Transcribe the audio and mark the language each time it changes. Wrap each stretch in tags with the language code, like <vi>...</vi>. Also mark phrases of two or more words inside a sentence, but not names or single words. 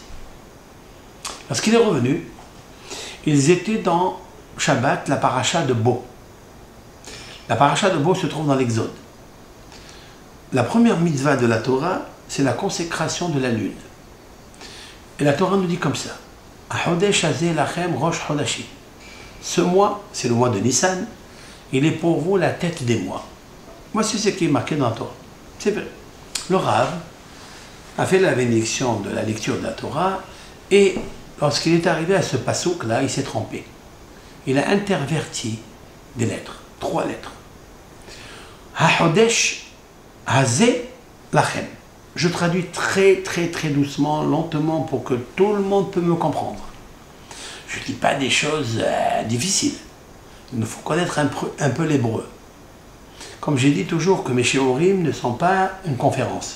<fr>Lorsqu'il est revenu, ils étaient dans Shabbat, la paracha de Bo. La paracha de Bo se trouve dans l'Exode. La première mitzvah de la Torah, c'est la consécration de la lune. Et la Torah nous dit comme ça.</fr> <he>החודש הזה לכם ראש חודשים.</he> <fr>Ce mois, c'est le mois de Nissan, il est pour vous la tête des mois. Voici ce qui est marqué dans la Torah. C'est vrai. Le Rav a fait la bénédiction de la lecture de la Torah et lorsqu'il est arrivé à ce passouk-là, il s'est trompé. Il a interverti des lettres, 3 lettres.</fr> <he>החודש הזה לכם.</he> <fr>Je traduis très doucement, lentement, pour que tout le monde peut me comprendre. Je ne dis pas des choses difficiles. Il faut connaître un peu l'hébreu. Comme j'ai dit toujours que mes shiurim ne sont pas une conférence.</fr>